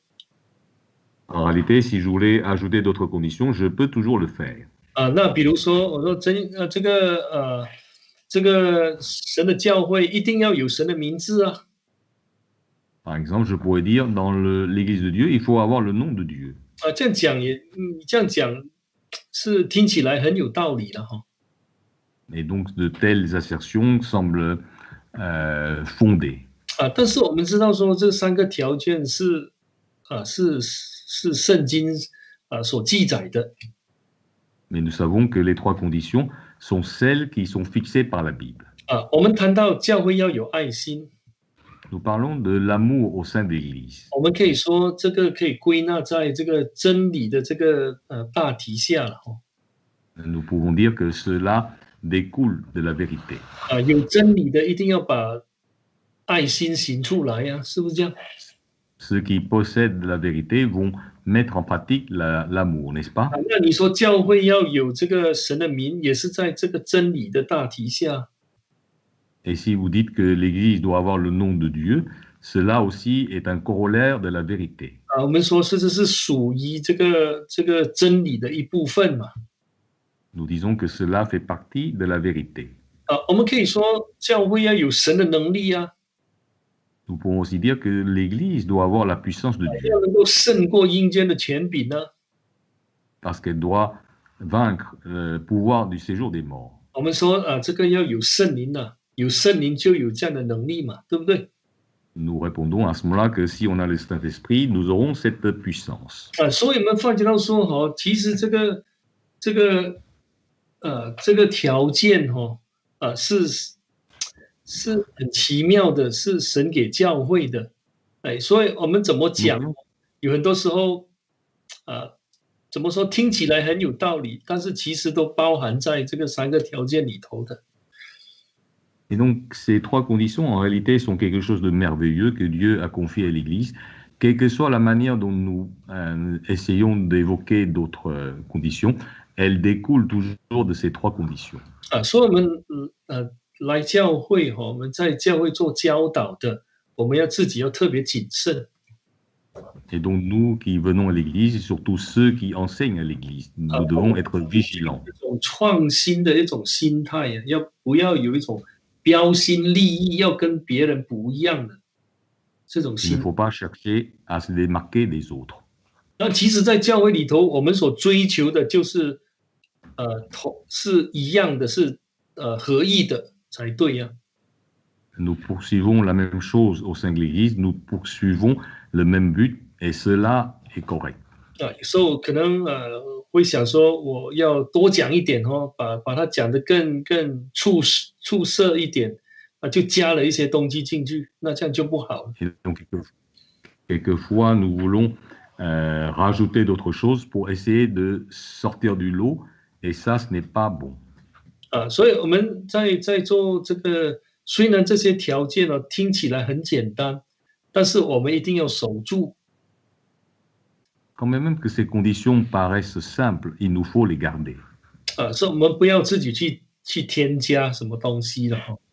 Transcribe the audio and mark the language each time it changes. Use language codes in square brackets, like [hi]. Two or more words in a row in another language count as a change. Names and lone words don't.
[fr] En réalité, si je voulais ajouter d'autres conditions, je peux toujours le faire. [zh] 那比如说，我说这个神的教会一定要有神的名字 [fr] Par exemple, je pourrais dire dans l'Église de Dieu, il faut avoir le nom de Dieu. [zh] 这样讲这样讲是听起来很有道理了 [fr] Et donc de telles assertions semblent fondées. [zh] 但是我们知道说这3个条件是圣经所记载的。 [fr] Mais nous savons que les 3 conditions sont celles qui sont fixées par la Bible. [zh] 我们谈到教会要有爱心。 [fr] Nous parlons de l'amour au sein de l'Église. [zh] 我们可以说这个可以归纳在这个真理的这个大题下了 [fr] Nous pouvons dire que cela découle de la vérité. [zh] 有真理的一定要把爱心行出来是不是这样？ [fr] Ceux qui possèdent la vérité vont mettre en pratique l'amour, n'est-ce pas? [zh] 那你说教会要有这个神的名，也是在这个真理的大题下。 [fr] Et si vous dites que l'Église doit avoir le nom de Dieu, cela aussi est un corollaire de la vérité. [zh] 我们说这是属于这个真理的一部分嘛。 [fr] Nous disons que cela fait partie de la vérité. [zh] 我们可以说教会要有神的能力 [fr] Nous pouvons aussi dire que l'Église doit avoir la puissance de Dieu. [zh] 要能够胜过阴间的权柄 [fr] Parce qu'elle doit vaincre le pouvoir du séjour des morts. [zh] 我们说这个要有圣灵有圣灵就有这样的能力嘛，对不对？ [fr] Nous répondons à ce moment-là que si on a le Saint-Esprit, nous aurons cette puissance. [zh] 所以我们发觉到说其实这个条件是很奇妙的，是神给教会的。所以我们怎么讲？有很多时候怎么说听起来很有道理，但是其实都包含在这个3个条件里头的。 [fr] Et donc, ces 3 conditions, en réalité, sont quelque chose de merveilleux que Dieu a confié à l'Église, quelle que soit la manière dont nous essayons d'évoquer d'autres conditions, elles découlent toujours de ces 3 conditions. [zh] 所以我们来教会我们在教会做教导的，我们自己要特别谨慎。 [fr] Et donc, nous qui venons à l'Église, et surtout ceux qui enseignent à l'Église, nous devons être vigilants. [zh] 一种创新的一种心态不要有一种标新立异，要跟别人不一样的这种心。 [fr] Il ne faut pas chercher à se démarquer des autres. [zh] 那其实，在教会里头，我们所追求的就是是一样的，是合意的才对 [fr] Nous poursuivons la même chose au sein de l'Église, nous poursuivons le même but, et cela est correct. [zh] 有时候可能会想说，我要多讲一点把它讲得更出色一点就加了一些东西进去，那这样就不好了。 [fr] Et donc, quelquefois, nous voulons rajouter d'autres choses pour essayer de sortir du lot, et ça, ce n'est pas bon. [zh] 所以我们在做这个，虽然这些条件听起来很简单，但是我们一定要守住。 [fr] quand même que ces conditions paraissent simples, il nous faut les garder. [zh] 所以我们不要自己去添加什么东西了哈。